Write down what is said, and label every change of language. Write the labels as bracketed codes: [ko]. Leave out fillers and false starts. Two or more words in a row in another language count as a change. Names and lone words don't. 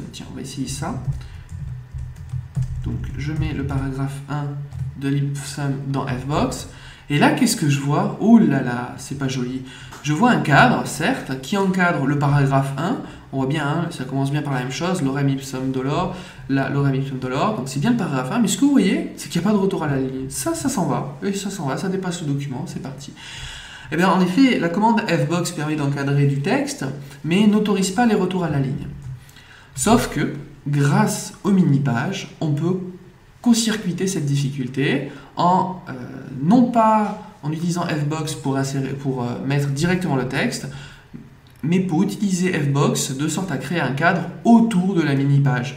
[fr] Tiens, on va essayer ça. Donc, je mets le paragraphe 1 de l'Ipsum dans fbox. Et là, qu'est-ce que je vois? Oh là là, c'est pas joli. Je vois un cadre, certes, qui encadre le paragraphe 1. On voit bien, hein, ça commence bien par la même chose, [la] lorem ipsum dolor, lorem ipsum dolor. [fr] Donc c'est bien le paragraphe 1. Mais ce que vous voyez, c'est qu'il n'y a pas de retour à la ligne. Ça s'en va. Et ça s'en va, ça dépasse le document, c'est parti. Eh bien, en effet, la commande fbox permet d'encadrer du texte, mais n'autorise pas les retours à la ligne. Sauf que, grâce aux mini-pages, on peut court-circuiter cette difficulté en, non pas en utilisant fbox pour mettre directement le texte, mais pour utiliser fbox de sorte à créer un cadre autour de la mini-page.